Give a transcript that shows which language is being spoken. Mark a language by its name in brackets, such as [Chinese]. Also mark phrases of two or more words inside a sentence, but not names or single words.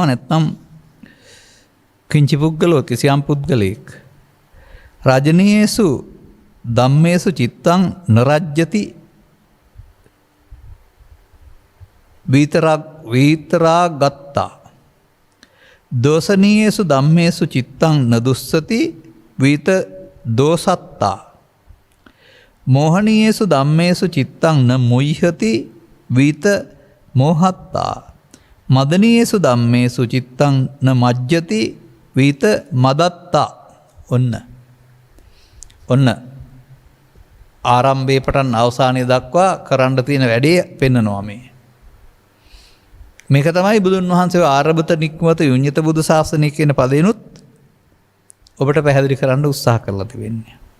[Pali] නැත්නම් කිංචි පුද්ගලෝ [Sinhala] කිසියම් පුද්ගලෙක් [Pali] රාජනීයසු ධම්මේසු චිත්තං නරජ්‍යති විතරා ගත්තා දෝසනීයේසු ධම්මේසු චිත්තං නදුස්සති වීත දෝසත්තා. මෝහනීයේසු ධම්මේසු චිත්තං න මුයිහති වීත මෝහත්තා. මදනීයේසු ධම්මේසු චිත්තං න මජ්ජති වීත මදත්තා. [Sinhala] ඔන්න ආරම්භයේ පටන් අවසානය දක්වා කරන්න තියෙන වැඩේ පෙන්නනවා මේ. මේක තමයි බුදුන් වහන්සේ ආරභත නික්මත යුඤ්ඤත බුදු ශාසනය කියන පදේනුත් ඔබට පැහැදිලි කරන්න උත්සාහ කරලා තිබෙන්නේ.